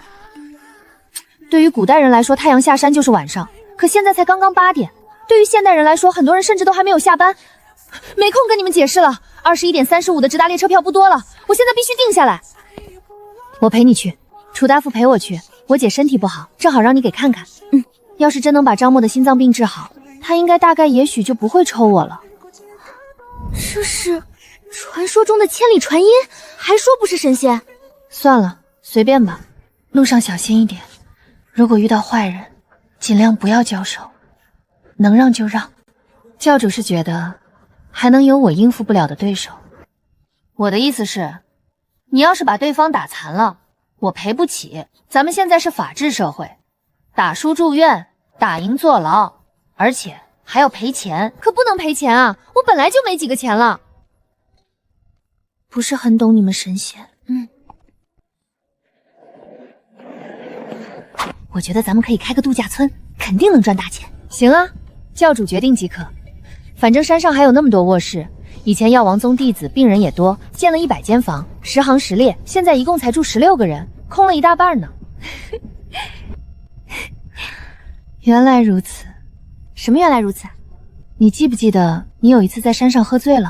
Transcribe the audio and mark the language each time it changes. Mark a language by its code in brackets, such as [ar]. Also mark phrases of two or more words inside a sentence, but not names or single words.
[zh] 對於古代人來說，太陽下山就是晚上，可現在才剛剛8點。對於現代人來說，很多人甚至都還沒有下班。沒空跟你們解釋了。21點35的直達列車票不多了，我現在必須定下來。我陪你去，楚大夫陪我去。我姐身體不好，正好讓你給看看。要是真能把張默的心臟病治好，他應該大概也許就不會抽我了。這是傳說中的千里傳音，還說不是神仙。算了，隨便吧。路上小心一點，如果遇到壞人，盡量不要交手，能讓就讓。教主是覺得還能有我應付不了的對手。我的意思是，你要是把對方打殘了，我賠不起。咱們現在是法治社會，打輸住院，打贏坐牢，而且還要賠錢。可不能賠錢啊，我本來就沒幾個錢了。不是很懂你們神仙。我覺得咱們可以開個度假村，肯定能賺大錢。行啊，教主決定即可。反正山上還有那麼多臥室，以前藥王宗弟子病人也多，建了100間房，10行10列，現在一共才住16個人，空了一大半呢。原來如此。什麼原來如此？你記不記得你有一次在山上喝醉了。